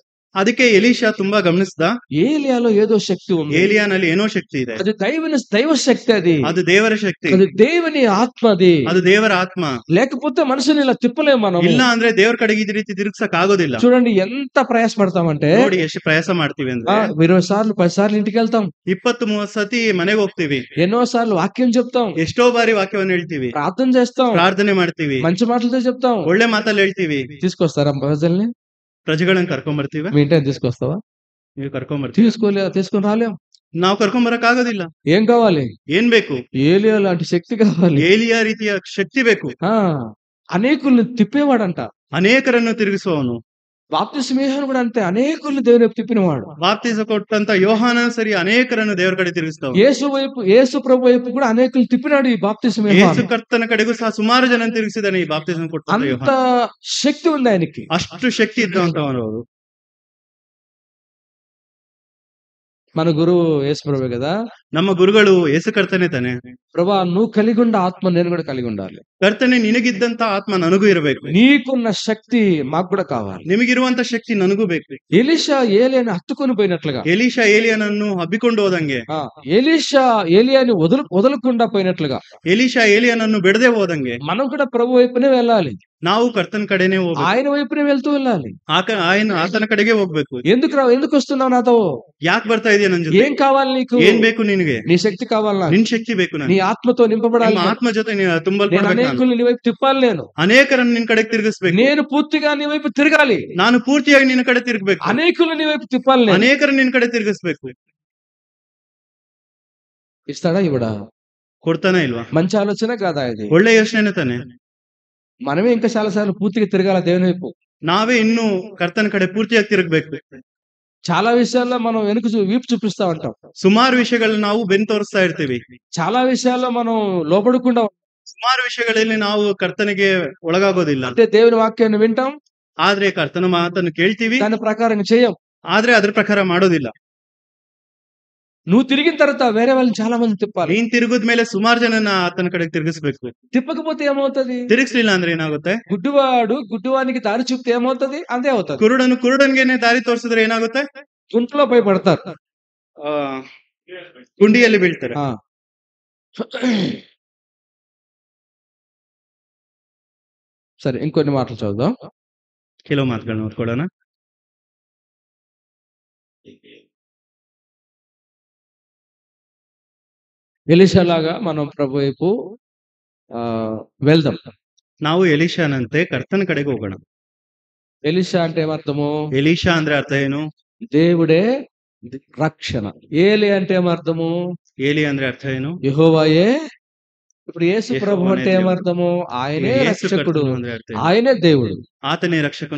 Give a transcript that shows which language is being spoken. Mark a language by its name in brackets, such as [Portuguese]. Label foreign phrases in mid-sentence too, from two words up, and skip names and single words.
[Kannada] ಅದಕ್ಕೆ ಎಲೀಷಾ ತುಂಬಾ ಗಮನಿಸಿದ. [Telugu] ఏలియాలో ఏదో శక్తి ఉంది. [Kannada] ಏಲಿಯಾನಲ್ಲಿ ಏನೋ ಶಕ್ತಿ ಇದೆ. [Telugu] అది దైవ శక్తి. అది [Kannada] ದೇವರ ಶಕ್ತಿ. [Telugu] అది దేవుని ఆత్మది. [Kannada] ಅದು ದೇವರ ಆತ್ಮ. [Telugu] లేకపోతే మనుషుని ఇలా తిప్పలేము మనం. [Kannada] ಇಲ್ಲ ಅಂದ್ರೆ ದೇವರ ಕಡೆಗೆ ಈ ರೀತಿ ತಿರುಗಿಸಕ್ ಆಗೋದಿಲ್ಲ. [Telugu] చూడండి ఎంత ప్రయాస పడతామంటే, [Kannada] ನೋಡಿ ಎಷ್ಟು ಪ್ರಯಾಸ ಮಾಡ್ತೀವಿ ಅಂದ್ರೆ, [Telugu] 20 సార్లు 10 సార్లు ఇంటికి వెళ్తాం, [Kannada] 20-30 సತಿ ಮನೆಗೆ ಹೋಗ್ತೀವಿ, [Telugu] ఎన్నో సార్లు వాక్యం చెప్తాం, [Kannada] ಎಷ್ಟೋ ಬಾರಿ ವಾಕ್ಯವನ್ನು ಹೇಳ್ತೀವಿ, [Telugu] ప్రార్థన చేస్తాం, [Kannada] ಪ್ರಾರ್ಥನೆ ಮಾಡ್ತೀವಿ, [Telugu] మంచి మాటలతో చెప్తాం, [Kannada] ಒಳ್ಳೆ ಮಾತಲ್ಲಿ ಹೇಳ್ತೀವಿ. [Telugu] తీసుకొస్తారా ప్రజల్ని [Kannada] ಕರ್ಕೊಂಡ್ ಬರ್ತೀವಿ. [Telugu] మీ ఇంటికి తీసుకొస్తావా? [Kannada] ನೀವು ಕರ್ಕೊಂಡ್ ಬರ್ತೀವಿ. [Telugu] తీసుకొని రాలేం. [Kannada] ನಾವು ಕರ್ಕೊಂಡ್ ಬರಕ್ ಆಗೋದಿಲ್ಲ. [Telugu] ఏం కావాలి? [Kannada] ಏನ್ ಬೇಕು? [Telugu] ఏలియా లాంటి శక్తి కావాలి. [Kannada] ಏಲಿಯಾ ರೀತಿಯ ಶಕ್ತಿ ಬೇಕು. [Telugu] అనేకుల్ని తిప్పేవాడంట. [Kannada] ಅನೇಕರನ್ನು ತಿರುಗಿಸುವವನು. [Telugu] బాప్తిస్మ యోహాను కూడా అంతే, అనేకుల్ని దేవుని వైపు తిప్పినవాడు. [Kannada] ಬಾಪ್ತಿಸ ಕೊಟ್ಟಂತ ಯೋಹಾನ ಸರಿ ಅನೇಕರನ್ನು ದೇವರ ಕಡೆ ತಿರುಗಿಸ್ತಾವ. [Telugu] యేసు ప్రభు వైపు కూడా అనేకులు తిప్పినాడు ఈ బాప్తిస్మ ಯೇಸು యోహాను. [Kannada] ಕರ್ತನ ಕಡೆಗೂ ಸಹ ಸುಮಾರು ಜನ ತಿರುಗಿಸಿದಾನೆ ಈ ಬಾಪ್ತಿಸಂ ಕೊಟ್ಟಂತ [Telugu] అంత ಯೋಹಾನ. శక్తి ఉంది ఆయనకి. [Kannada] ಅಷ್ಟು ಶಕ್ತಿ ಇದ್ದಂತವನು ಅವರು. [Telugu] మన గురువు యేసు ప్రభువే కదా. [Kannada] ನಮ್ಮ ಗುರುಗಳು ಯೇಸು ಕರ್ತನೆ ತಾನೆ. [Telugu] ప్రభా నువ్వు కలిగి ఉండ ఆత్మ నేను కూడా కలిగి ఉండాలి. [Kannada] ಕರ್ತನೆ ನಿನಗಿದ್ದಂತ ಆತ್ಮ ನನಗೂ ಇರಬೇಕು. [Telugu] నీకున్న శక్తి మాకు కూడా కావాలి. [Kannada] ನಿಮಗಿರುವಂತ ಶಕ್ತಿ ನನಗೂ ಬೇಕು. [Telugu] ఎలీషా ఏలియాని హత్తుకొని పోయినట్లుగా, [Kannada] ಎಲೀಷಾ ಏಲಿಯನನ್ನು ಹಬ್ಬಿಕೊಂಡು ಹೋದಂಗೆ, [Telugu] ఎలీషా ఏలియాని వదలకుండా పోయినట్లుగా, [Kannada] ಎಲೀಷಾ ಏಲಿಯನನ್ನು ಬಿಡದೆ ಹೋದಂಗೆ [Telugu] మనం కూడా ప్రభు వైపునే వెళ్ళాలి. [Kannada] ನಾವು ಕರ್ತನ ಕಡೆನೆ ಹೋಗ್ಬೇಕು. [Telugu] ఆయన వైపునే వెళ్తూ వెళ్ళాలి. [Kannada] ಆತನ ಕಡೆಗೆ ಹೋಗ್ಬೇಕು. [Telugu] ఎందుకు వస్తున్నావు నాతో? [Kannada] ಯಾಕೆ ಬರ್ತಾ ಇದೆಯಾ ನನ್ ಜೊತೆ? [Telugu] ఏం కావాలి నీకు? [Kannada] ಏನ್ ಬೇಕು ನಿನಗೆ? [Telugu] నీ శక్తి కావాలా? [Kannada] ನಿನ್ ಶಕ್ತಿ ಬೇಕು ನನಗೆ. [Telugu] నీ ఆత్మతో నింపబడాలి. [Kannada] ನಿಮ್ಮ ಆತ್ಮ ಜೊತೆ ತುಂಬಲ್ಪಡಬೇಕು. [Telugu] అనేకుల్ని నీ వైపు తిప్పాలి. నేను [Kannada] ಅನೇಕರನ್ನು ನಿನ್ ಕಡೆಗೆ ತಿರುಗಿಸ್ಬೇಕು. [Telugu] నేను పూర్తిగా నీ వైపు తిరగాలి. [Kannada] ನಾನು ಪೂರ್ತಿಯಾಗಿ ನಿನ್ನ ಕಡೆ ತಿರುಗಬೇಕು. [Telugu] అనేకుల్ని నీ వైపు తిప్పాలి. [Kannada] ಅನೇಕರನ್ನು ನಿನ್ ಕಡೆ ತಿರುಗಿಸ್ಬೇಕು. [Telugu] ఇస్తాడా? ఇవ్వడా? [Kannada] ಕೊಡ್ತಾನೆ ಇಲ್ವಾ? [Telugu] మంచి ఆలోచన కాదా ఇది? [Kannada] ಒಳ್ಳೆ ಯೋಚನೆ ತಾನೆ. [Telugu] మనమే ఇంకా చాలా సార్లు పూర్తిగా తిరగాల దేవుని వైపు. [Kannada] ನಾವೇ ಇನ್ನು ಕರ್ತನ ಕಡೆ ಪೂರ್ತಿಯಾಗಿ ತಿರುಗಬೇಕು. [Telugu] చాలా విషయాల్లో మనం వీపు చూపిస్తా ఉంటాం. [Kannada] ಸುಮಾರು ವಿಷಯಗಳನ್ನ ನಾವು ಬೆನ್ನು ತೋರಿಸ್ತಾ ಇರ್ತೀವಿ. [Telugu] చాలా విషయాల్లో మనం లోబడకుండా, [Kannada] ಸುಮಾರು ವಿಷಯಗಳಲ್ಲಿ ನಾವು ಕರ್ತನಿಗೆ ಒಳಗಾಗೋದಿಲ್ಲ. [Telugu] అంటే దేవుని వాక్యాన్ని వింటాం, [Kannada] ಆದ್ರೆ ಕರ್ತನ ಮಾತನ್ನು ಕೇಳ್ತೀವಿ, [Telugu] దాని ప్రకారం చేయం. [Kannada] ಆದ್ರೆ ಅದ್ರ ಪ್ರಕಾರ ಮಾಡೋದಿಲ್ಲ. [Telugu] నువ్వు తిరిగిన తర్వాత వేరే వాళ్ళని చాలా మంది తిప్పాలి. [Kannada] ನೀನ್ ತಿರುಗಿದ್ಮೇಲೆ ಸುಮಾರು ಜನನ ಆತನ ಕಡೆಗೆ ತಿರುಗಿಸ್ಬೇಕು. [Telugu] తిప్పకపోతే ఏమవుతుంది? [Kannada] ತಿರುಗಿಸ್ಲಿಲ್ಲ ಅಂದ್ರೆ ಏನಾಗುತ್ತೆ? [Telugu] గుడ్డివానికి దారి చూపితే ఏమవుతుంది? అంతే అవుతుంది. [Kannada] ಕುರುಡನ್ಗೆನೆ ದಾರಿ ತೋರಿಸಿದ್ರೆ ಏನಾಗುತ್ತೆ? [Telugu] గుంటలో పోయి పడతారు, [Kannada] ಗುಂಡಿಯಲ್ಲಿ ಬೀಳ್ತಾರೆ. [Telugu] సరే, ఇంకొన్ని మాటలు చదువుదాం. [Kannada] ಕೆಲವು ಮಾತುಗಳನ್ನ ಓದ್ಕೊಳ್ಳೋಣ. [Telugu] ఎలీషా లాగా మనం ప్రభు వైపు వెళ్దాం. [Kannada] ನಾವು ಎಲೀಷಾನಂತೆ ಕರ್ತನ ಕಡೆಗೆ ಹೋಗೋಣ. [Telugu] ఎలీషా అంటే ఏమర్థము? [Kannada] ಎಲೀಷಾ ಅಂದ್ರೆ ಅರ್ಥ ಏನು? [Telugu] దేవుడే రక్షణ. ఏలి అంటే ఏమర్థము? [Kannada] ಏಲಿ ಅಂದ್ರೆ ಅರ್ಥ ಏನು? [Telugu] యెహోవాయే. ఇప్పుడు యేసు ప్రభు అంటే ఏమర్థము? ఆయనే రక్షకుడు, ఆయనే దేవుడు. [Kannada] ಆತನೇ ರಕ್ಷಕನು.